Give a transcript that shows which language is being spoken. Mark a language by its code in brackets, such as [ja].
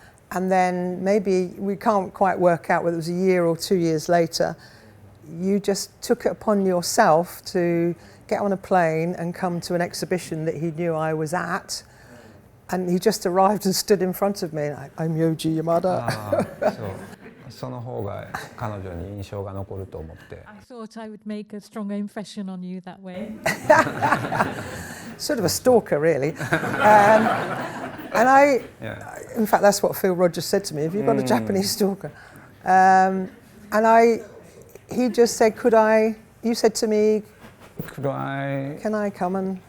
[en] And then maybe, we can't quite work out whether it was a year or 2 years later, you just took it upon yourself to get on a plane and come to an exhibition that he knew I was at. And he just arrived and stood in front of me. I'm Yoji Yamada. [ja] その方が彼女に印象が残ると思って。 [en] I thought I would make a stronger impression on you that way. Sort of a stalker, really. And in fact, that's what Phil Rogers said to me. Have you got a Japanese stalker? He just said, you said to me, can I come and...